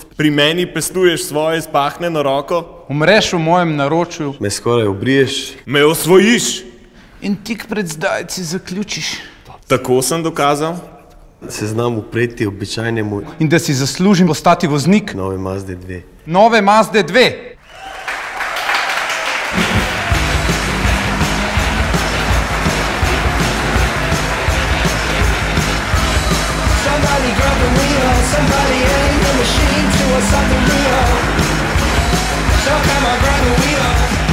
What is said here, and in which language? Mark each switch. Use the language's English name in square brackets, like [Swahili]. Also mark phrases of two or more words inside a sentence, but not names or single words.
[Slovenian] Pri meni pestuješ svoje spahnjeno roko, umreš v mojem naročju me skoraj obriješ. me osvojiš. in tik pred zdajci zaključiš. Tako sem dokazal. Se znam upreti običajnemu In da si zaslužim postati voznik nove Mazde2. nove Mazde2. [English] Somebody grab the wheel, somebody aim the machine to a something real. So come on, grab the wheel.